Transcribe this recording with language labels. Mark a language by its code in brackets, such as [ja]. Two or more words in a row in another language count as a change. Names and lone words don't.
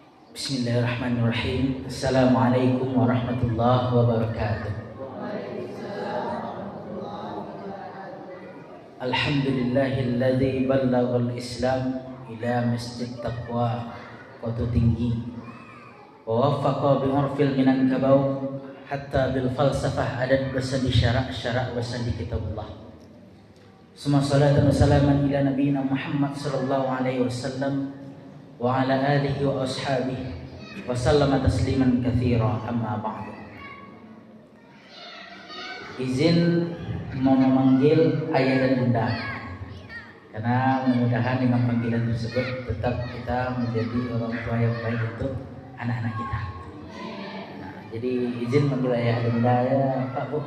[ar] بسم الله الرحمن الرحيم. السلام عليكم ورحمة الله وبركاته. الحمد لله الذي بلغ الإسلام إلى masjid taqwa qatu tinggi ووفق بعرف minan kabau حتى بالفلسفة [id] adat bersandi syarak bersandi kitabullah. [ar] ثم صلاة وسلاما على نبينا محمد صلى الله عليه وسلم وعلى آله وأصحابه وسلم تسليما كثيرا، أما بعد. [id] Izin mau memanggil ayah dan bunda, karena mudah-mudahan dengan panggilan tersebut tetap kita menjadi orang tua yang baik untuk anak-anak kita. Nah, jadi izin manggil ayah dan bunda ya Pak Bu.